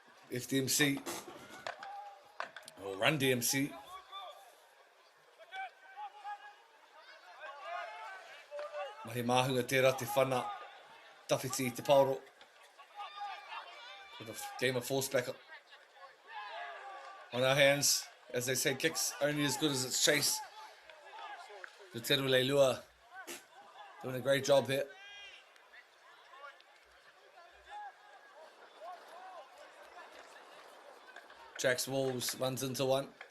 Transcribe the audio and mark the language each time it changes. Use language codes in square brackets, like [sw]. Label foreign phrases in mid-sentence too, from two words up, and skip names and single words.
[en] FDMC, or Run DMC. [mi] Mahi mahunga tērā te whana, tawhiti I te pauro. [en] With a game of force back on our hands. As they say, kicks only as good as its chase. Ruteru Leilua doing a great job here. Jacks Wolves runs into one.